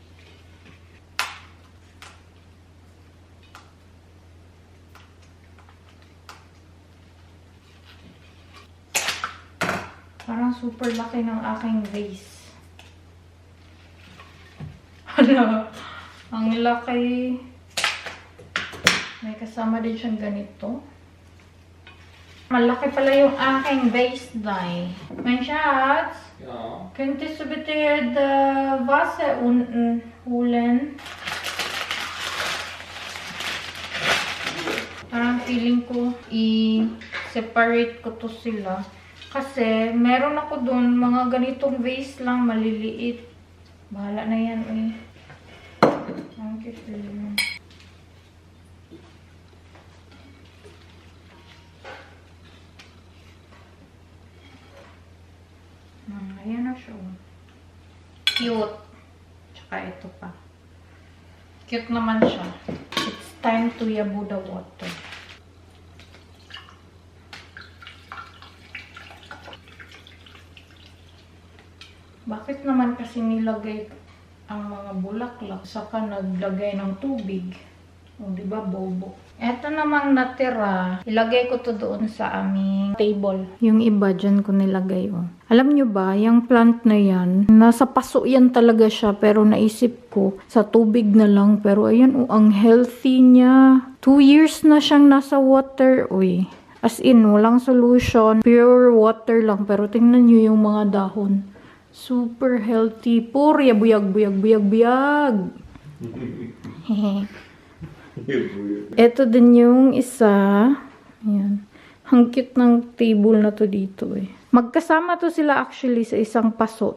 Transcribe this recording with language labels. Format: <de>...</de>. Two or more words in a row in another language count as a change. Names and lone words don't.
<tl>Parang super laki ng aking vase. Hala, ang laki. May kasama din siyang ganito. Malaki pala yung aking vase dye.</tl> <de>Mein Schatz, Ja. könntest du bitte das Wasser unten holen?</de> <tl>Parang feeling ko i-separate ko to sila. Kasi meron ako dun mga ganitong vase lang, maliliit. Bahala na yan eh. Ang cute yun. Ayan na siya. Cute. Tsaka ito pa. Cute naman siya.</tl> <en>It's time to yabu the water.</en> <tl>Bakit naman kasi nilagay ang mga bulaklak saka naglagay ng tubig? O, diba, bobo? Eto namang natira, ilagay ko to doon sa aming table. Yung iba dyan ko nilagay, oh. Alam nyo ba, yung plant na yan, nasa paso yan talaga siya, pero naisip ko, sa tubig na lang. Pero ayan, oh, ang healthy niya. 2 years na siyang nasa water, uy.</tl> <en>As in,</en> <tl>walang solution. Pure water lang, pero tingnan nyo yung mga dahon. Super healthy. Puro buyag, buyag, buyag, buyag. Hehe. Ito din yung isa. Ayan. Ang cute ng table na to dito eh. Magkasama to sila actually sa isang paso.</tl>